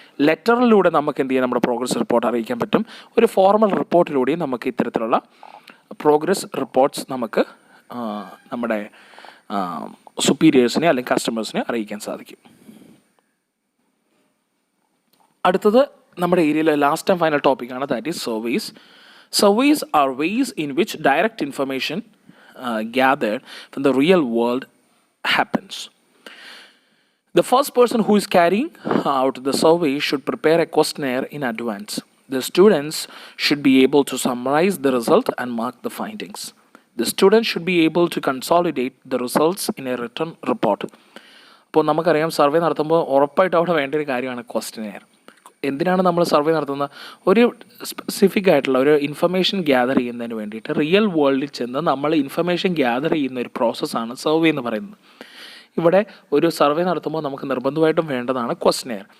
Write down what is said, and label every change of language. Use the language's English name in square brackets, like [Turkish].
[Malayalam] ലെറ്ററിലൂടെ നമുക്ക് എന്ത് ചെയ്യാം, നമ്മുടെ പ്രോഗ്രസ് റിപ്പോർട്ട് അറിയിക്കാൻ പറ്റും. ഒരു ഫോർമൽ റിപ്പോർട്ടിലൂടെയും നമുക്ക് ഇത്തരത്തിലുള്ള പ്രോഗ്രസ് റിപ്പോർട്ട്സ് നമുക്ക് നമ്മുടെ സുപ്പീരിയേഴ്സിനെ അല്ലെങ്കിൽ കസ്റ്റമേഴ്സിനെ അറിയിക്കാൻ സാധിക്കും. അടുത്തത് നമ്മുടെ ഏരിയയിലെ ലാസ്റ്റ് ആൻഡ് ഫൈനൽ ടോപ്പിക്കാണ്, [English] That is surveys. Surveys are ways in which direct information gathered from the real world happens. The first person who is carrying out the survey should prepare a questionnaire in advance. The students should be able to summarize the result and mark the findings. The student should be able to consolidate the results in a written report. [Malayalam] അപ്പോൾ നമുക്കറിയാം, survey നടത്തുമ്പോൾ ഉറപ്പായിട്ട് അവിടെ വേണ്ട ഒരു കാര്യമാണ് questionnaire. എന്തിനാണ് നമ്മൾ സർവേ നടത്തുന്നത്? ഒരു സ്പെസിഫിക് ആയിട്ടുള്ള ഒരു ഇൻഫർമേഷൻ ഗ്യാദർ ചെയ്യുന്നതിന് വേണ്ടിയിട്ട് റിയൽ വേൾഡിൽ ചെന്ന് നമ്മൾ ഇൻഫർമേഷൻ ഗ്യാദർ ചെയ്യുന്ന ഒരു പ്രോസസ്സാണ് സർവേ എന്ന് പറയുന്നത്. ഇവിടെ ഒരു സർവേ നടത്തുമ്പോൾ നമുക്ക് നിർബന്ധമായിട്ടും വേണ്ടതാണ് ക്വസ്റ്റ്യനെയർ.